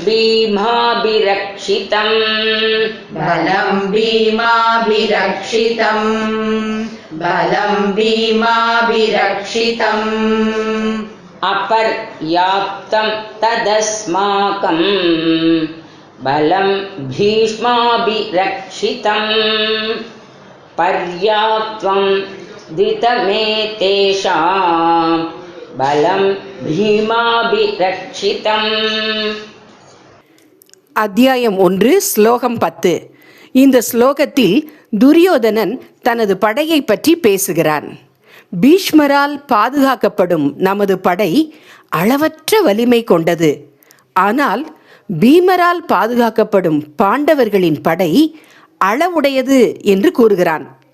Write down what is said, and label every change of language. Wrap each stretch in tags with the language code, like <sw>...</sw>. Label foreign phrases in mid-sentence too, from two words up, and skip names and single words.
<sa>भीमाभिरक्षितं अपर्याप्तं तदस्माकं बलं भीष्माभिरक्षितं पर्याप्तं द्वितमेतेषां बलं भीमाभिरक्षितं.</sa> <ta>அத்தியாயம் 1 ஸ்லோகம் 10. இந்த ஸ்லோகத்தில் துரியோதனன் தனது படையை பற்றி பேசுகிறான். பீஷ்மரால் பாதுகாக்கப்படும் நமது படை அளவற்ற வலிமை கொண்டது. ஆனால் பீமரால் பாதுகாக்கப்படும் பாண்டவர்களின் படை அளவுடையது என்று கூறுகிறான்.</ta>